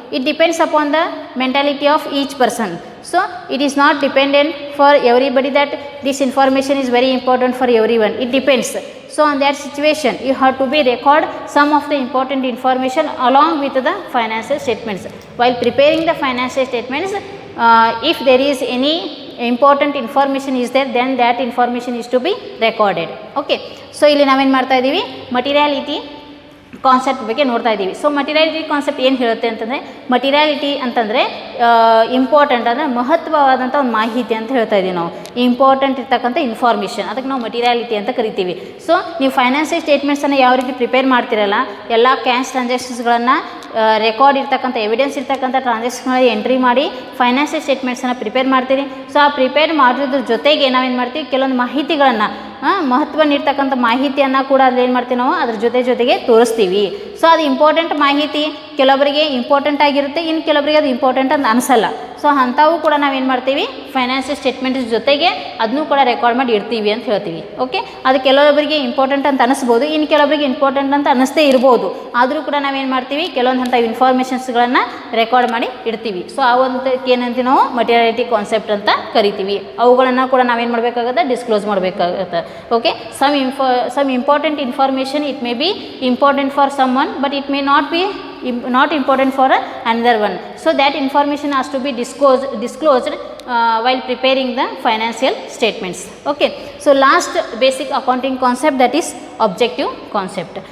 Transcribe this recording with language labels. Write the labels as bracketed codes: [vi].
[en] It depends upon the mentality of each person. So it is not dependent for everybody that this information is very important for everyone. It depends. So on that situation you have to be record some of the important information along with the financial statements. While preparing the financial statements, if there is any important information is there, then that information is to be recorded. [kn] Okay, so ಇಲ್ಲಿ ನಾವೇನು ಮಾಡ್ತಾ ಇದ್ದೀವಿ, ಮಟೀರಿಯಾಲಿಟಿ concept ಬಗ್ಗೆ ನೋಡ್ತಾ ಇದ್ದೀವಿ. So ಮಟೀರಿಯಾಲಿಟಿ concept ಏನು ಹೇಳುತ್ತೆ ಅಂತಂದರೆ, ಮಟೀರಿಯಾಲಿಟಿ ಅಂತಂದರೆ ಇಂಪಾರ್ಟೆಂಟ್ ಅಂದರೆ ಮಹತ್ವವಾದಂಥ ಒಂದು ಮಾಹಿತಿ ಅಂತ ಹೇಳ್ತಾ ಇದ್ದೀವಿ ನಾವು. ಇಂಪಾರ್ಟೆಂಟ್ ಇರ್ತಕ್ಕಂಥ ಇನ್ಫಾರ್ಮೇಷನ್, ಅದಕ್ಕೆ ನಾವು ಮಟೀರಿಯಾಲಿಟಿ ಅಂತ ಕರಿತೀವಿ. ಸೊ ನೀವು ಫೈನಾನ್ಷಿಯಲ್ ಸ್ಟೇಟ್ಮೆಂಟ್ಸನ್ನು ಯಾವ ರೀತಿ ಪ್ರಿಪೇರ್ ಮಾಡ್ತಿರಲ್ಲ, ಎಲ್ಲ ಕ್ಯಾಶ್ ಟ್ರಾನ್ಸಾಕ್ಷನ್ಸ್ಗಳನ್ನು ರೆಕಾರ್ಡ್ ಇರ್ತಕ್ಕಂಥ ಎವಿಡೆನ್ಸ್ ಇರ್ತಕ್ಕಂಥ ಟ್ರಾನ್ಸಾಕ್ಷನ್ಗಳಲ್ಲಿ ಎಂಟ್ರಿ ಮಾಡಿ ಫೈನಾನ್ಷಿಯಲ್ ಸ್ಟೇಟ್ಮೆಂಟ್ಸನ್ನು ಪ್ರಿಪೇರ್ ಮಾಡ್ತೀರಿ. ಸೊ ಆ ಪ್ರಿಪೇರ್ ಮಾಡೋದ್ರ ಜೊತೆಗೆ ನಾವೇನು ಮಾಡ್ತೀವಿ, ಕೆಲವೊಂದು ಮಾಹಿತಿಗಳನ್ನು ಮಹತ್ವ ನೀಡ್ತಕ್ಕಂಥ ಮಾಹಿತಿಯನ್ನು ಕೂಡ ಅಲ್ಲಿ ಏನು ಮಾಡ್ತೀವಿ ನಾವು ಅದ್ರ ಜೊತೆಗೆ ತೋರಿಸ್ತೀವಿ. ಸೊ ಅದು ಇಂಪಾರ್ಟೆಂಟ್ ಮಾಹಿತಿ ಕೆಲವರಿಗೆ ಇಂಪಾರ್ಟೆಂಟ್ ಆಗಿರುತ್ತೆ, ಇನ್ನು ಕೆಲವರಿಗೆ ಅದು ಇಂಪಾರ್ಟೆಂಟ್ ಅಂತ ಅನಿಸಲ್ಲ. ಸೊ ಅಂಥವು ಕೂಡ ನಾವೇನು ಮಾಡ್ತೀವಿ, ಫೈನಾನ್ಷಿಯಲ್ ಸ್ಟೇಟ್ಮೆಂಟ್ಸ್ ಜೊತೆಗೆ ಅದನ್ನೂ ಕೂಡ ರೆಕಾರ್ಡ್ ಮಾಡಿ ಇಡ್ತೀವಿ ಅಂತ ಹೇಳ್ತೀವಿ. ಓಕೆ, ಅದು ಕೆಲವೊಬ್ಬರಿಗೆ ಇಂಪಾರ್ಟೆಂಟ್ ಅಂತ ಅನಿಸ್ಬೋದು, ಇನ್ನು ಕೆಲವರಿಗೆ ಇಂಪಾರ್ಟೆಂಟ್ ಅಂತ ಅನ್ನಿಸ್ತೇ ಇರ್ಬೋದು. ಆದರೂ ಕೂಡ ನಾವೇನು ಮಾಡ್ತೀವಿ, ಕೆಲವೊಂದು ಅಂಥ ಇನ್ಫಾರ್ಮೇಷನ್ಸ್ಗಳನ್ನು ರೆಕಾರ್ಡ್ ಮಾಡಿ ಇಡ್ತೀವಿ. ಸೊ ಆ ಒಂದು ಏನಂತೀವಿ ನಾವು ಮಟೀರಿಯಾಲಿಟಿ ಕಾನ್ಸೆಪ್ಟ್ ಅಂತ ಕರಿತೀವಿ. ಅವುಗಳನ್ನು ಕೂಡ ನಾವೇನು ಮಾಡಬೇಕಾಗುತ್ತೆ, ಡಿಸ್ಕ್ಲೋಸ್ ಮಾಡಬೇಕಾಗುತ್ತೆ. [en] Okay, some important information, it may be important for someone, but it may not be not important for another one. So that information has to be disclosed while preparing the financial statements. Okay, so last basic accounting concept, that is objective concept.